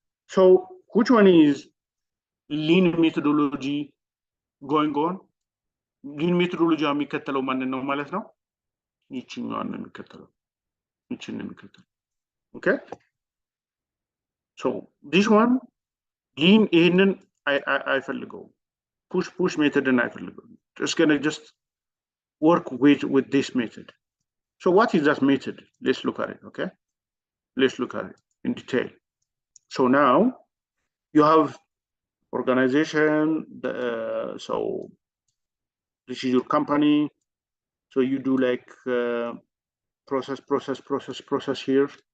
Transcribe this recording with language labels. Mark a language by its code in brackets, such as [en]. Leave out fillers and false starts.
[en] So which one is lean methodology going on? [am] lean methodology የሚከተለው ማንን ነው ማለት ነው? ይችኛዋን ነው የሚከተለው። ይችን ነው የሚከተለው። [en] Okay, so this one lean [am] ይሄንን አይፈልገው [en] push method [am] አይፈልገው. [en] It's gonna just work with this method. So what is that method? Let's look at it. Okay, let's look at it in detail. So now you have organization. So this is your company. So you do like process here.